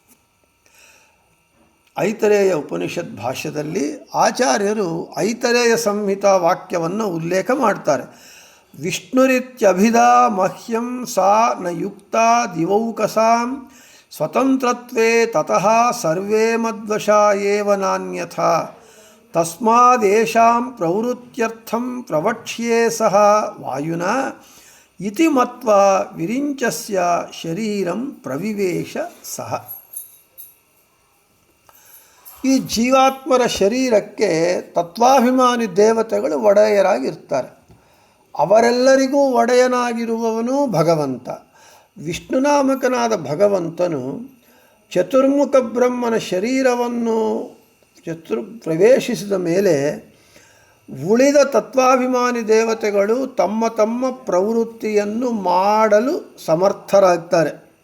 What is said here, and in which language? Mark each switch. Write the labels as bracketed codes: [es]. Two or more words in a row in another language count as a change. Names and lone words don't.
[kn] ಐತರೇಯ ಉಪನಿಷತ್ ಭಾಷ್ಯದಲ್ಲಿ ಆಚಾರ್ಯರು ಐತರೇಯ ಸಂಹಿತಾ ವಾಕ್ಯವನ್ನು ಉಲ್ಲೇಖ ಮಾಡ್ತಾರೆ. [sa] ವಿಷ್ಣುರಿತ್ಯಭಿಧಾ ಮಹ್ಯಂ ಸಾ ನ ಯುಕ್ತಾ ದಿವೌಕಸಾಂ ಸ್ವತಂತ್ರತ್ವೇ ತತಃ ಸರ್ವೇ ಮದ್ವಶಾ ಏವ ನಾನ್ಯಥಾ ತಸ್ಮಾದೇಷಾಂ ಪ್ರವೃತ್ತ್ಯರ್ಥಂ ಪ್ರವಕ್ಷ್ಯೇ ಸಹ ವಾಯುನಾ ಇತಿ ಮತ್ವಾ ವಿರಿಂಚಸ್ಯ ಶರೀರಂ ಪ್ರವಿವೇಶ ಸಹ. [kn] ಈ ಜೀವಾತ್ಮರ ಶರೀರಕ್ಕೆ ತತ್ವಾಭಿಮಾನಿ ದೇವತೆಗಳು ಒಡೆಯರಾಗಿರ್ತಾರೆ. ಅವರೆಲ್ಲರಿಗೂ ಒಡೆಯನಾಗಿರುವವನು ಭಗವಂತ. ವಿಷ್ಣುನಾಮಕನಾದ ಭಗವಂತನು ಚತುರ್ಮುಖ ಬ್ರಹ್ಮನ ಶರೀರವನ್ನು ಪ್ರವೇಶಿಸಿದ ಮೇಲೆ ಉಳಿದ ತತ್ವಾಭಿಮಾನಿ ದೇವತೆಗಳು ತಮ್ಮ ತಮ್ಮ ಪ್ರವೃತ್ತಿಯನ್ನು ಮಾಡಲು ಸಮರ್ಥರಾಗ್ತಾರೆ.